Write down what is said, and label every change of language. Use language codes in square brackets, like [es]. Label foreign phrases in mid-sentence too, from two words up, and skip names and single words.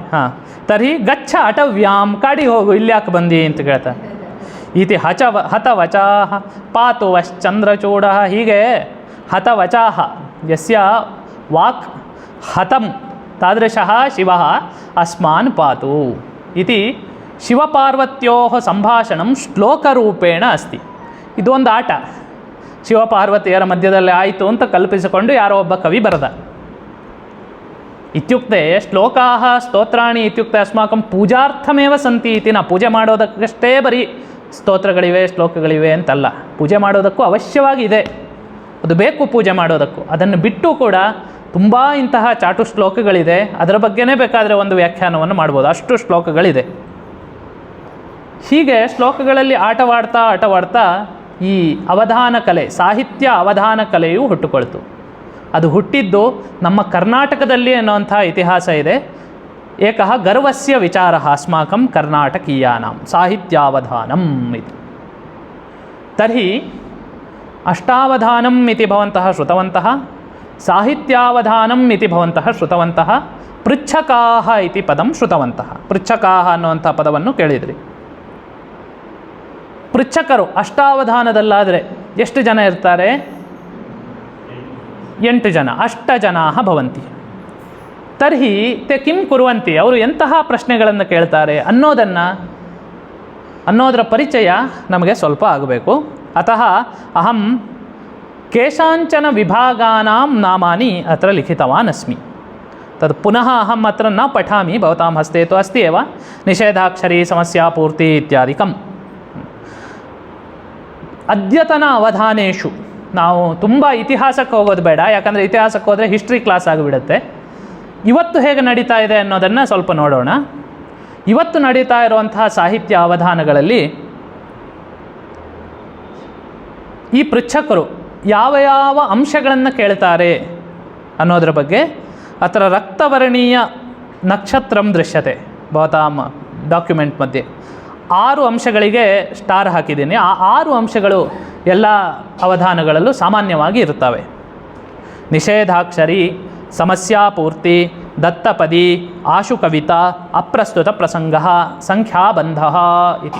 [sa] ತರ್ಹಿ ಗಚ್ಚ ಅಟವ್ಯಾಂ, [kn] ಕಾಡಿಗೆ ಹೋಗು, ಇಲ್ಲಿ ಯಾಕೆ ಬಂದಿ ಅಂತ ಕೇಳ್ತಾನೆ. [sa] ಇತಿ ಹತವಚಾಹ ಪಾತುವಶ್ಚಂದ್ರಚೂಡ, ಹೀಗೆ ಹತವಚಾಹ ಯಸ್ಯ ವಾಕ್ ಹತಂ ತಾದೃಶಃ ಶಿವಃ ಅಸ್ಮಾನ್ ಪಾತು ಇತಿ ಶಿವಪಾರ್ವತ್ಯೋಃ ಸಂಭಾಷಣಂ ಶ್ಲೋಕರೂಪೇಣ ಅಸ್ತಿ. [kn] ಇದು ಒಂದು ಆಟ, ಶಿವಪಾರ್ವತಿಯರ ಮಧ್ಯದಲ್ಲಿ ಆಯಿತು ಅಂತ ಕಲ್ಪಿಸಿಕೊಂಡು ಯಾರೋ ಒಬ್ಬ ಕವಿ ಬರೆದ. [sa] ಇತ್ಯುಕ್ತೆ ಶ್ಲೋಕಾಃ ಸ್ತೋತ್ರಾಣಿ ಇತ್ಯುಕ್ತೆ ಅಸ್ಮಾಕಂ ಪೂಜಾರ್ಥಮೇವ ಸಂತಿ ಇತಿ. [kn] ನಾವು ಪೂಜೆ ಮಾಡೋದಕ್ಕಷ್ಟೇ ಬರೀ ಸ್ತೋತ್ರಗಳಿವೆ ಶ್ಲೋಕಗಳಿವೆ ಅಂತಲ್ಲ, ಪೂಜೆ ಮಾಡೋದಕ್ಕೂ ಅವಶ್ಯವಾಗಿ ಇದೆ, ಅದು ಬೇಕು ಪೂಜೆ ಮಾಡೋದಕ್ಕೂ. ಅದನ್ನು ಬಿಟ್ಟು ಕೂಡ ತುಂಬ ಇಂತಹ ಚಾಟು ಶ್ಲೋಕಗಳಿದೆ, ಅದರ ಬಗ್ಗೆನೇ ಬೇಕಾದರೆ ಒಂದು ವ್ಯಾಖ್ಯಾನವನ್ನು ಮಾಡ್ಬೋದು, ಅಷ್ಟು ಶ್ಲೋಕಗಳಿದೆ. ಹೀಗೆ ಶ್ಲೋಕಗಳಲ್ಲಿ ಆಟವಾಡ್ತಾ ಈ ಅವಧಾನ ಕಲೆ, ಸಾಹಿತ್ಯ ಅವಧಾನ ಕಲೆಯು ಹುಟ್ಟುಕೊಳ್ತು. ಅದು ಹುಟ್ಟಿದ್ದು ನಮ್ಮ ಕರ್ನಾಟಕದಲ್ಲಿ ಅನ್ನುವಂಥ ಇತಿಹಾಸ ಇದೆ. [sa] ಏಕಃ ಗರ್ವಸ್ಯ ವಿಚಾರಃ ಅಸ್ಮಾಕಂ ಕರ್ನಾಟಕೀಯಾನಾಂ ಸಾಹಿತ್ಯಾವಧಾನಂ ಇತಿ. ತರ್ಹಿ ಅಷ್ಟಾವಧಾನಂ ಇತಿ ಭವಂತಃ ಶ್ರುತವಂತಃ, ಸಾಹಿತ್ಯಾವಧಾನಂ ಇತಿ ಭವಂತಃ ಶ್ರುತವಂತಃ, ಪೃಚ್ಛಕಾಹ ಇತಿ ಪದಂ ಶ್ರುತವಂತಃ. [kn] ಪೃಚ್ಛಕಾಹ ಅನ್ನುವಂಥ ಪದವನ್ನು ಕೇಳಿದ್ರಿ. ಪೃಚ್ಛಕರು ಅಷ್ಟಾವಧಾನದಲ್ಲಾದರೆ ಎಷ್ಟು ಜನ ಇರ್ತಾರೆ? [sa] 8 ಜನ, ಅಷ್ಟಜನಾಃ ಭವಂತಿ. ತರ್ಹಿ te ಕಿಂ ಕುರ್ವಂತಿ, [kn] ಅವರು ಎಂತಹ ಪ್ರಶ್ನೆಗಳನ್ನು ಕೇಳ್ತಾರೆ ಅನ್ನೋದರ ಪರಿಚಯ ನಮಗೆ ಸ್ವಲ್ಪ ಆಗಬೇಕು. [sa] ಅತಃ ಅಹಂ ಕೇಷಾಂಚನ ವಿಭಾಗಾನಾಂ ನಾಮಾನಿ ಅತ್ರ ಲಿಖಿತವಾನ್ ಅಸ್ಮಿ. ತದ್ ಪುನಃ ಅಹಂ ಅತ್ರ ನ ಪಠಾಮಿ, ಭವತಾಂ ಹಸ್ತೆ ತು ಅಸ್ತಿ ಏವ ನಿಷೇಧಾಕ್ಷರಿ ಸಮಸ್ಯಾ ಪೂರ್ತಿ ಇತ್ಯಾದಿಕಂ. ಅದ್ಯತನ ಅವಧಾನೇಶು, [kn] ನಾವು ತುಂಬ ಇತಿಹಾಸಕ್ಕೆ ಹೋಗೋದು ಬೇಡ, ಯಾಕಂದರೆ ಇತಿಹಾಸಕ್ಕೆ ಹೋದರೆ [en] history class [kn] ಆಗಿಬಿಡುತ್ತೆ. ಇವತ್ತು ಹೇಗೆ ನಡೀತಾ ಇದೆ ಅನ್ನೋದನ್ನು ಸ್ವಲ್ಪ ನೋಡೋಣ. ಇವತ್ತು ನಡೀತಾ ಇರುವಂತಹ ಸಾಹಿತ್ಯ ಅವಧಾನಗಳಲ್ಲಿ ಈ ಪೃಚ್ಛಕರು ಯಾವ ಅಂಶಗಳನ್ನು ಕೇಳ್ತಾರೆ ಅನ್ನೋದ್ರ ಬಗ್ಗೆ. [sa] ಅತ್ರ ರಕ್ತವರ್ಣೀಯ ನಕ್ಷತ್ರಂ ದೃಶ್ಯತೆ ಭವತಾಂ ಡಾಕ್ಯುಮೆಂಟ್ ಮಧ್ಯೆ [kn] 6 ಅಂಶಗಳಿಗೆ ಸ್ಟಾರ್ ಹಾಕಿದ್ದೀನಿ. ಆ 6 ಅಂಶಗಳು ಎಲ್ಲ ಅವಧಾನಗಳಲ್ಲೂ ಸಾಮಾನ್ಯವಾಗಿ ಇರುತ್ತವೆ. [sa] ನಿಷೇಧಾಕ್ಷರಿ, ಸಮಸ್ಯಾಪೂರ್ತಿ, ದತ್ತಪದಿ, ಆಶುಕವಿತಾ, ಅಪ್ರಸ್ತುತ ಪ್ರಸಂಗ, ಸಂಖ್ಯಾಬಂಧ ಇತಿ.